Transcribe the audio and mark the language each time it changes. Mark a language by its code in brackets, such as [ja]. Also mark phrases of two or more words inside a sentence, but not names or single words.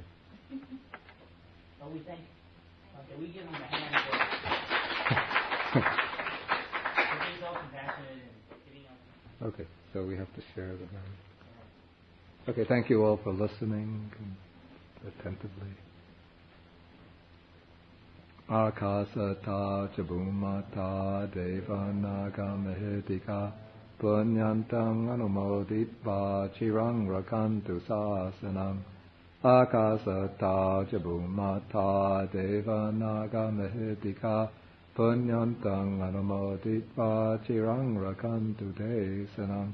[en] Well, we thank. Okay, we give him a hand for being self-compassionate and giving us. Okay, so we have to share the hand. Okay, thank you all for listening attentively. [pi] Akasata ca bhumata devanaga mahitika punyantang anumoditva chirang rakantu sasanam. Akasata ca bhumata devanaga mahitika punyantang anumoditva chirang rakantu desanam.